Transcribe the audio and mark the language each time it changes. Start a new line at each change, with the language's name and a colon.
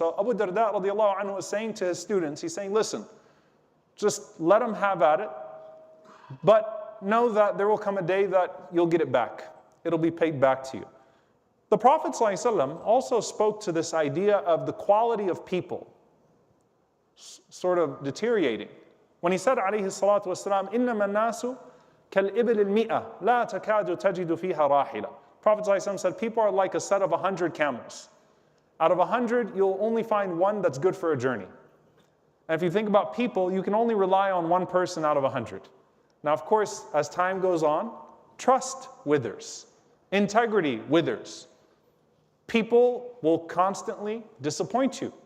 English: So Abu Darda radiallahu anhu was saying to his students, he's saying, listen, just let them have at it, but know that there will come a day that you'll get it back. It'll be paid back to you. The Prophet ﷺ also spoke to this idea of the quality of people sort of deteriorating. When he said,
Arabic: alayhi salatu wasalam, إِنَّمَا النَّاسُ كَالْإِبِلِ الْمِئَةِ لَا تَكَادُ تَجِدُ فِيهَا رَاحِلًا.
English: Prophet ﷺ said, people are like a set of 100 camels. Out of 100, you'll only find one that's good for a journey. And if you think about people, you can only rely on one person out of 100. Now, of course, as time goes on, trust withers. Integrity withers. People will constantly disappoint you.